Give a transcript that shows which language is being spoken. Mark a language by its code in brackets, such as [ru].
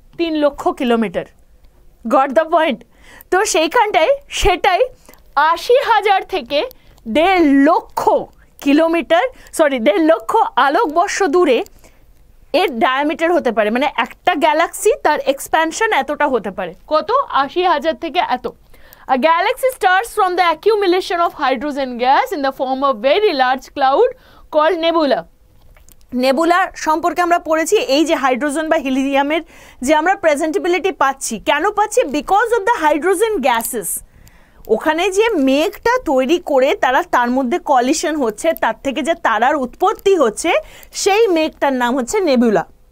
[bn] 3 লক্ষ kilometre. [en] Got the point? [bn] তো সেইখানটায় সেটাই 80,000 থেকে 1.5 লক্ষ কিলোমিটার, 1.5 লক্ষ আলোকবর্ষ দূরে এর ডায়ামিটার হতে পারে। মানে একটা গ্যালাক্সি তার এক্সপ্যানশন এতটা হতে পারে। কত? 80,000 থেকে এত। [en] A galaxy starts from the accumulation of hydrogen gas in the form of very large cloud called nebula. [bn] নেবুলার সম্পর্কে আমরা পড়েছি, এই যে হাইড্রোজেন বা হিলিয়ামের যে আমরা প্রেজেন্টেবিলিটি পাচ্ছি, কেন পাচ্ছি? [en] Because of the hydrogen gases. [bn] ওখানে যে মেঘটা তৈরি করে তার মধ্যে কলিশন হচ্ছে, তার থেকে যে তারার উৎপত্তি হচ্ছে, সেই মেঘটার নাম হচ্ছে নেবুলা।